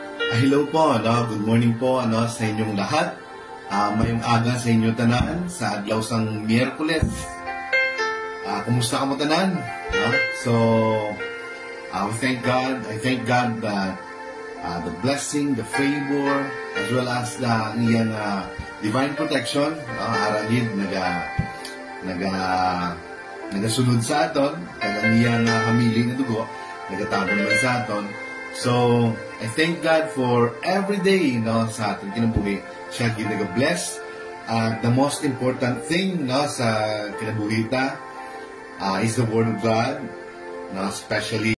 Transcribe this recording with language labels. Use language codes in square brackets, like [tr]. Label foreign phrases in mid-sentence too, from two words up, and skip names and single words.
[en] Hello po, good morning [hil] po [tl] sa inyong lahat. [hil] Mayong aga sa inyo tanan sa adlaw sang Miyerkules. Kumusta ka mo tanan? [en] So, I thank God that the blessing, the favor, as well as the iyang divine protection, [hil] aragid nagasunod sa aton, kag ang iyang hamiling na dugo nagatabon man sa aton. [en] So, I thank God for every day [hil] sa ating kinabuhi. Siya ginaga-bless. [en] The most important thing [hil] sa kinabuhi ta [en] is the Word of God, especially